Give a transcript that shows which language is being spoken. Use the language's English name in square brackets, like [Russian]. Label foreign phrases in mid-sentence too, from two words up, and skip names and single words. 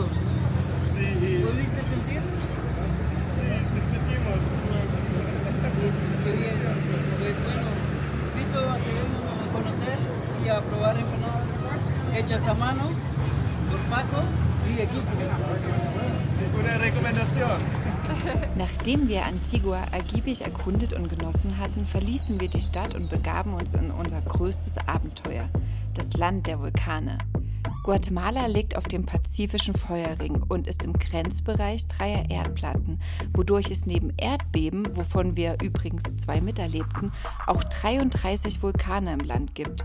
[Spanish] Sí, ¿Pudiste sentir? sí, sentimos. Qué bien. Pues bueno, invito a querernos a conocer y a probar empanadas hechas a mano por Paco y equipo. [German] Gute Rekommendation. Nachdem wir Antigua ergiebig erkundet und genossen hatten, verließen wir die Stadt und begaben uns in unser größtes Abenteuer, das Land der Vulkane. Guatemala liegt auf dem pazifischen Feuerring und ist im Grenzbereich 3 Erdplatten, wodurch es neben Erdbeben, wovon wir übrigens 2 miterlebten, auch 33 Vulkane im Land gibt.